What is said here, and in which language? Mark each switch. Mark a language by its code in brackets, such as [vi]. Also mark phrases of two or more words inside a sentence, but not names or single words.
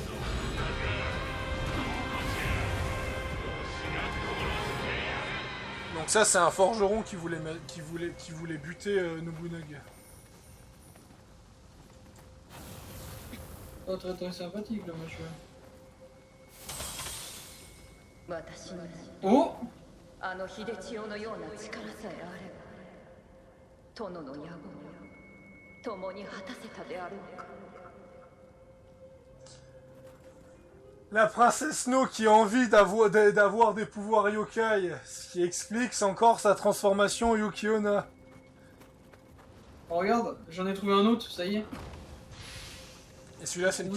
[fr] Donc ça, c'est un forgeron qui voulait buter Nobunaga. Oh, très sympathique le monsieur. [ja] 私に [fr] Oh. [ja] あの秀千代のような力さえあれば殿の野望を共に果たせたであろうか。 [fr] La princesse No qui a envie d'avoir des pouvoirs yokai, ce qui explique encore sa transformation en Yuki-onna. Oh, regarde, j'en ai trouvé un autre, ça y est. Et celui-là c'est